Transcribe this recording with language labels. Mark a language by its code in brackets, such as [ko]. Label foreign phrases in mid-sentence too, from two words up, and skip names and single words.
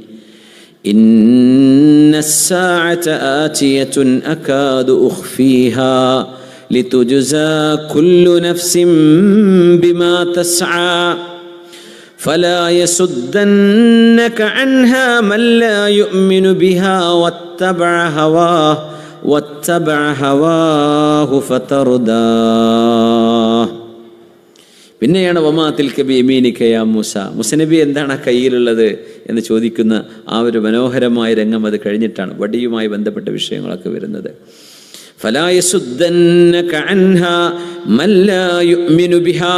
[ar] إن الساعة آتية أكاد أخفيها لتجزى كل نفس بما تسعى فلا يصدنك عنها من لا يؤمن بها واتبع هواه فترداه. [ml] പിന്നെയാണ് [ar] وما تلك بيمينك يا موسى, [ml] മുസനബി എന്താണ് ആ കയ്യിലുള്ളത് എന്ന് ചോദിക്കുന്ന ആ ഒരു മനോഹരമായ രംഗം അത് കഴിഞ്ഞിട്ടാണ് വടിയുമായി ബന്ധപ്പെട്ട വിഷയങ്ങളൊക്കെ വരുന്നത്. [ar] فلا يصدنك عنها من لا يؤمن بها.